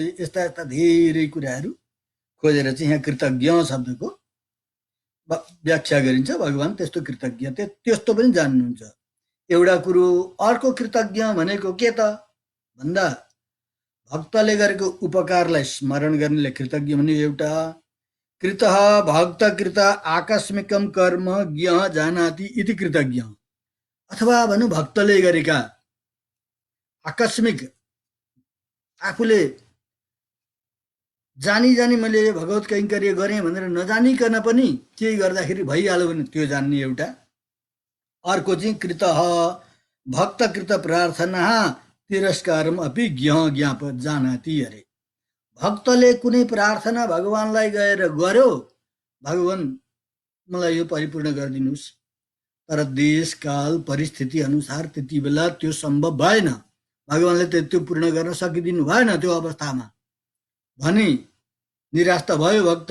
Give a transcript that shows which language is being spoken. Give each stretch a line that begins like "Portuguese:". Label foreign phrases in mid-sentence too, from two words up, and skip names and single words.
Nepali: यस्ता यस्ता धेरै कुराहरू खोजेर चाहिँ यहाँ कृतज्ञ शब्दको व्याख्या गरिन्छ। भगवान त्यस्तो कृतज्ञ त्यस्तो पनि जान्नुहुन्छ। एउटा कुरो अर्को कृतज्ञ भनेको के त भन्दा भक्तले गरेको उपकारलाई स्मरण गर्नेले कृतज्ञ हुने एउटा।
Sanskrit: कृतः भक्त कृत आकस्मिकम कर्म ज्ञ जानाति इति कृतज्ञ।
Nepali: अथवा भनौँ भक्तले गरेका आकस्मिक आफूले जानी जानी मैले भगवत कैङ्कर्य गरेँ भनेर नजानिकन पनि केही गर्दाखेरि भइहाल्यो भने त्यो जान्ने एउटा। अर्को चाहिँ
Sanskrit: कृतः भक्तकृत प्रार्थना तिरस्कारम अपि ज्ञ ज्ञाप जानाति अरे।
Nepali: भक्तले कुनै प्रार्थना भगवानलाई गएर गर्यो, भगवान मलाई यो परिपूर्ण गरिदिनुहोस्, तर देश काल परिस्थिति अनुसार त्यति बेला त्यो सम्भव भएन, भगवानले त्यो पूर्ण गर्न सकिदिनु भएन। त्यो अवस्थामा भने निराश त भयो भक्त।